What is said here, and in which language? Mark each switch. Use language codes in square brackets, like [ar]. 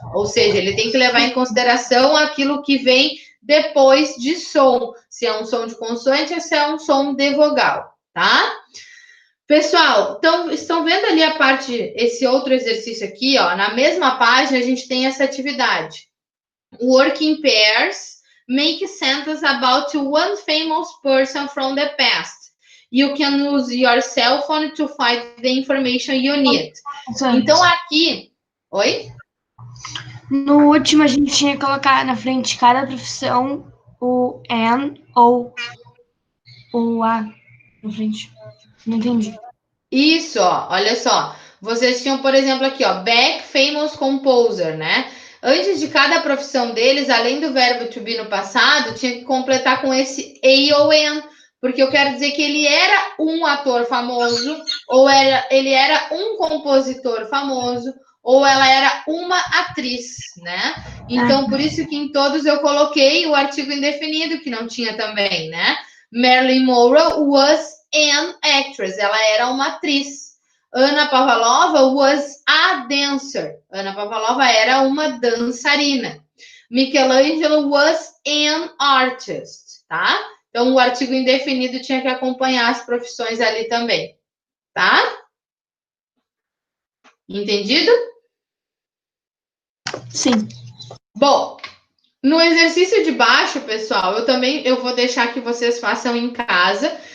[pt] Ou seja, ele tem que levar em consideração aquilo que vem depois de som. Se é um som de consoante ou se é um som de vogal, tá? Pessoal, então, estão vendo ali a parte, esse outro exercício aqui, ó, na mesma página a gente tem essa atividade. [en] Work in pairs, make a sentence about one famous person from the past. You can use your cell phone to find the information you need. [pt] Então, aqui... Oi? No último, a gente tinha que colocar na frente de cada profissão o an ou o a na frente. Não entendi. Isso, ó, olha só. Vocês tinham, por exemplo, aqui, ó, Beck, [en] famous composer, [pt] né? Antes de cada profissão deles, além do verbo to be no passado, tinha que completar com esse a ou an, porque eu quero dizer que ele era um ator famoso, ou ele era um compositor famoso, ou ela era uma atriz, né? Então, por isso que em todos eu coloquei o artigo indefinido, que não tinha também, né? [en] Marilyn Monroe was an actress, [pt] ela era uma atriz. [en] Anna Pavalova was a dancer. [pt] Anna Pavalova era uma dançarina. [en] Michelangelo was an artist, tá? [pt] Então, o artigo indefinido tinha que acompanhar as profissões ali também, tá? Entendido? Sim. Bom, no exercício de baixo, pessoal, eu vou deixar que vocês façam em casa.